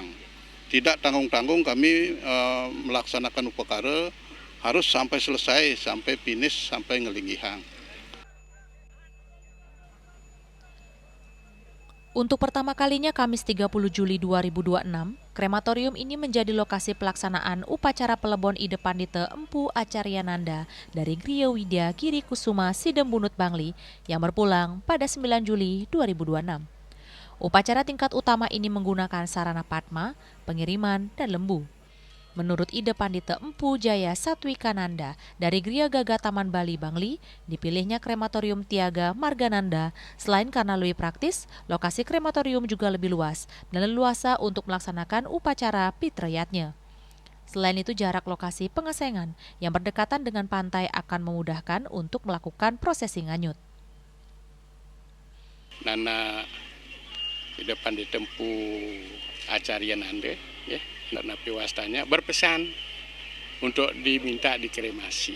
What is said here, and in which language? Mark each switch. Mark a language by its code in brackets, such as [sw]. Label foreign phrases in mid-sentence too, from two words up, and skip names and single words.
[id] Tidak tanggung-tanggung kami melaksanakan upakara, harus sampai selesai, sampai finish, sampai ngelingihang. Untuk pertama kalinya Kamis 30 Juli 2026, krematorium ini menjadi lokasi pelaksanaan upacara pelebon ide Pandite Empu Acaryananda dari Griya Widya Giri Kusuma Sidem Bunut Bangli yang berpulang pada 9 Juli 2026. Upacara tingkat utama ini menggunakan sarana padma, pengiriman, dan lembu. Menurut Ide Pandite Empu Jaya Satwikananda dari Gria Gaga Taman Bali Bangli, dipilihnya krematorium Tiaga Margananda selain karena lebih praktis, lokasi krematorium juga lebih luas dan leluasa untuk melaksanakan upacara pitrayatnya. Selain itu, jarak lokasi pengesengan yang berdekatan dengan pantai akan memudahkan untuk melakukan prosesi nganyut. Nana di depan ditempuh Acariananda, ya, Nana Piwastanya berpesan untuk diminta dikremasi.